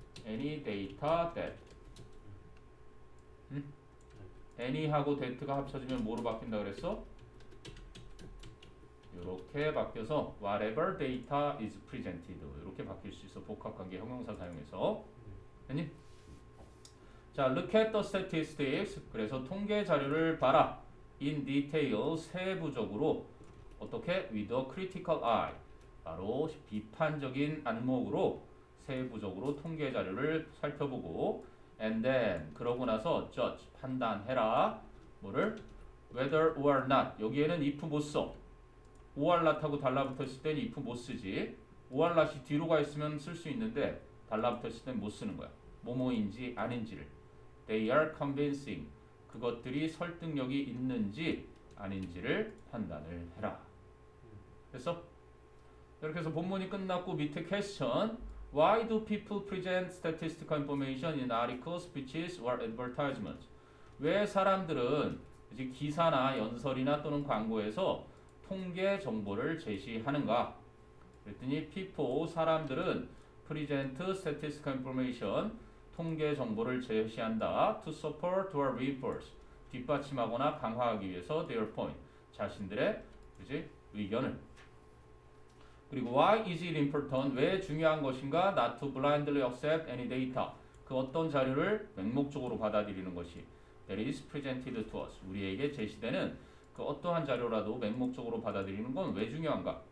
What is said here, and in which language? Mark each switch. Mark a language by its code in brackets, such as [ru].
[ko] any data that any하고 that가 합쳐지면 뭐로 바뀐다 그랬어? 이렇게 바뀌어서 whatever data is presented 이렇게 바뀔 수 있어. 복합관계 형용사 사용해서. 됐니? [en] 자, look at the statistics. [ko] 그래서 통계 자료를 봐라. [en] in detail 세부적으로 어떻게 with a critical eye. [ko] 바로 비판적인 안목으로 세부적으로 통계 자료를 살펴보고 and then 그러고 나서 judge 판단해라. 뭐를? whether or not 여기에는 if 못 써. or not하고 달라붙었을 땐 if 못 쓰지. or not이 뒤로 가 있으면 쓸 수 있는데 달라붙었을 땐 못 쓰는 거야. 뭐뭐인지 아닌지를. They are convincing. 그것들이 설득력이 있는지 아닌지를 판단을 해라. 됐어? 이렇게 해서 본문이 끝났고 밑에 question. [en] Why do people present statistical information in articles, speeches, or advertisements? [ko] 왜 사람들은 이제 기사나 연설이나 또는 광고에서 통계 정보를 제시하는가? [en] 그랬더니 people 사람들은 present statistical information 통계 정보를 제시한다 to support or reinforce 뒷받침하거나 강화하기 위해서 their point 자신들의 그지 의견을 그리고 why is it important 왜 중요한 것인가 not to blindly accept any data 그 어떤 자료를 맹목적으로 받아들이는 것이 that is presented to us 우리에게 제시되는 그 어떠한 자료라도 맹목적으로 받아들이는 건 왜 중요한가?